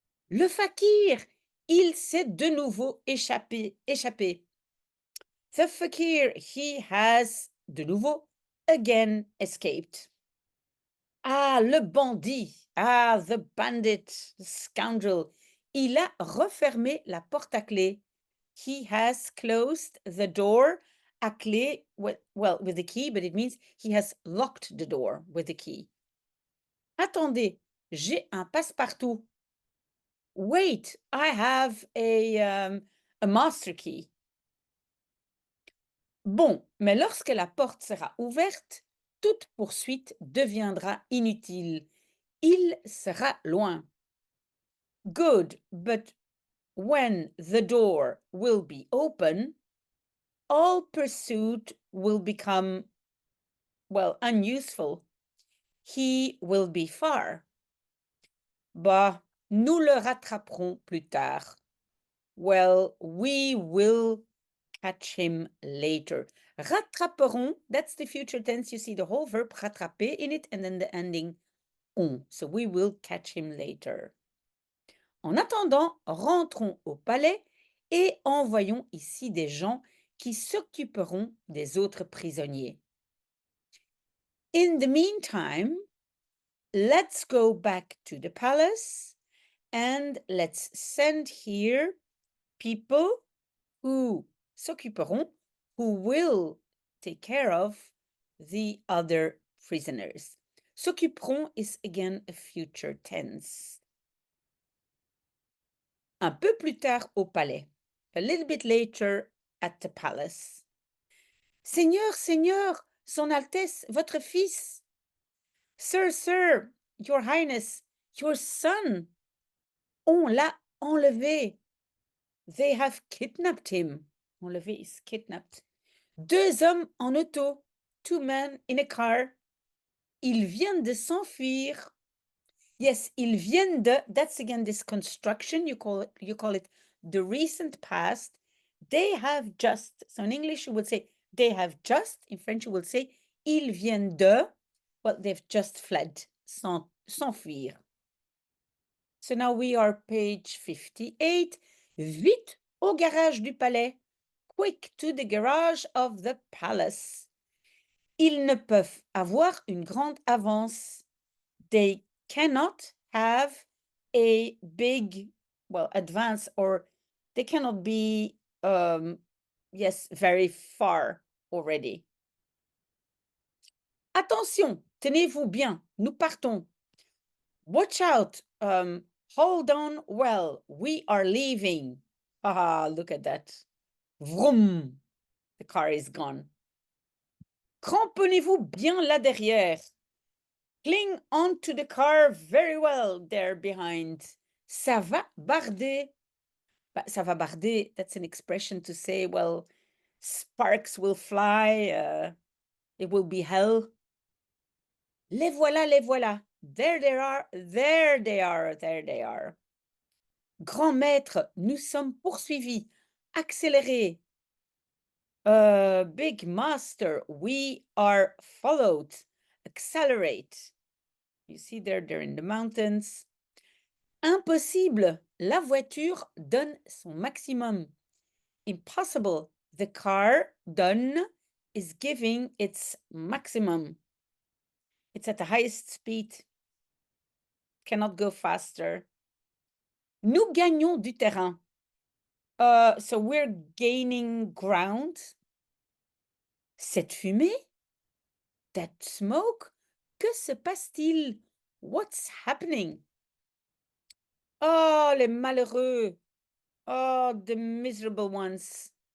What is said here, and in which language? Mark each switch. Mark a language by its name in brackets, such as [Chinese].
[French] Le fakir, il s'est de nouveau échappé. [English] The fakir, he has [French] de nouveau [English] again escaped. [French] Ah, le bandit. [English] Ah, the bandit, the scoundrel. [French] Il a refermé la porte à clé. [English] He has closed the door [French] à clé, [English] with the key, but it means he has locked the door with the key. [French] Attendez, j'ai un passe-partout. [English] Wait, I have a master key. [French] Bon, mais lorsque la porte sera ouverte, toute poursuite deviendra inutile. Il sera loin. [English] Good, but when the door will be open, all pursuit will become, well, unuseful. He will be far. [French] Bah, nous le rattraperons plus tard. [English] Well, we will catch him later. Rattraperons, that's the future tense. You see the whole verb rattraper in it and then the ending on. So we will catch him later. [French] En attendant, rentrons au palais et envoyons ici des gens qui s'occuperont des autres prisonniers. [English] In the meantime, let's go back to the palace and let's send here people who [French] s'occuperont, [English] who will take care of the other prisoners. S'occuperont is again a future tense. [French] Un peu plus tard au palais. [English] A little bit later at the palace. [French] Seigneur, Seigneur, Son Altesse, votre fils. [English] Sir, Sir, Your Highness, your son. [French] On l'a enlevé. [English] They have kidnapped him. [French] Enlevé [English] is kidnapped. [French] Deux hommes en auto. [English] Two men in a car. [French] Ils viennent de s'enfuir. [English] Yes, [French] ils viennent de, [English] that's again this construction, you call it the recent past. They have just, so in English you would say they have just, in French you will say [French] ils viennent de, [English] well, they've just fled, [French] s'enfuir. [English] So now we are page 58. [French] Vite au garage du palais. [English] Quick to the garage of the palace. [French] Ils ne peuvent avoir une grande avance. [English] They cannot have a big, well, advance, or they cannot be, yes, very far already. [French] Attention, tenez-vous bien, nous partons. [English] Watch out, hold on well, we are leaving. Ah, look at that. Vroom, the car is gone. [French] Cramponnez-vous bien là derrière. [English] Cling onto the car very well there behind. [French] Ça va barder. Ça va barder, [English] that's an expression to say, well, sparks will fly, it will be hell. [French] Les voilà, les voilà. [English] There they are, there they are, there they are. [French] Grand maître, nous sommes poursuivis. Accélérez. [English] Big master, we are followed. Accelerate. You see there, they're in the mountains. [French] Impossible, la voiture donne son maximum. [English] Impossible, the car [French] donne [English] is giving its maximum. It's at the highest speed. Cannot go faster. [French] Nous gagnons du terrain. [English] So we're gaining ground. [French] Cette fumée? [English] That smoke? [French] Que se passe-t-il? [English] What's happening? [French] Oh, les malheureux. [English] Oh, the miserable ones.